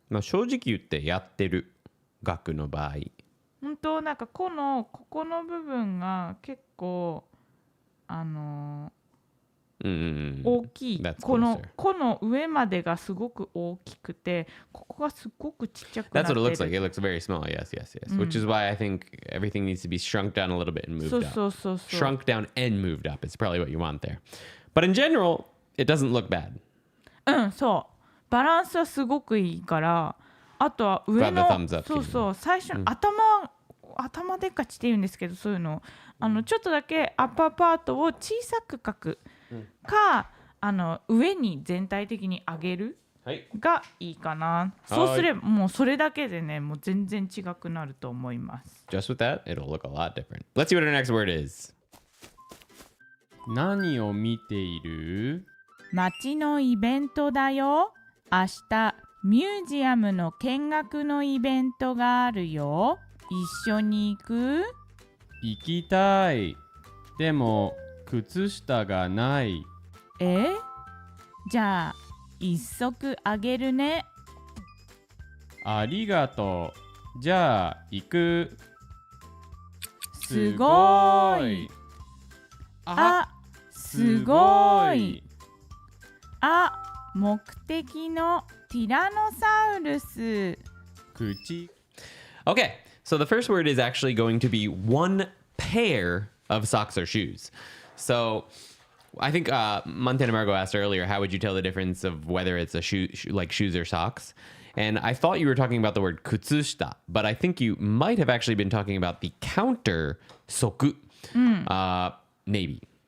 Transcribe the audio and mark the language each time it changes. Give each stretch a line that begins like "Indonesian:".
Japanese: まあ、正直言ってやってる額の場合本当なんかここの部分が結構大きいこの上までがすごく大きくてここがすごくちっちゃくなってる。
English: That's what it looks like. It looks very small. Yes. Which is why I think everything needs to be shrunk down a little bit and moved up. Shrunk down and moved up is probably what you want there. But in general, it doesn't look bad.
Japanese: そうバランスはすごくいいからあとは上の最初の頭でっかちって言うんですけどそういうのちょっとだけアッパーパートを小さく描くか、上に全体的に上げるがいいかな、そうすればもうそれだけでねもう全然違くなると思います。
English: Just with that, it'll look a lot different. Let's see what our next word is.
Japanese: 何を見ている？街のイベントだよ。明日ミュージアムの見学のイベントがあるよ。一緒に行く？行きたい。でも靴下がない。じゃあ一足あげるね。ありがとう。じゃあ行く。すごい。すごい。目的のティラノサウルス。口。
English: Okay, so the first word is actually going to be one pair of socks or shoes. So I think Montana Margot asked earlier, how would you tell the difference of whether it's a shoe like shoes or socks? And I thought you were talking about the word kutsushita, but I think you might have actually been talking about the counter soku. Maybe.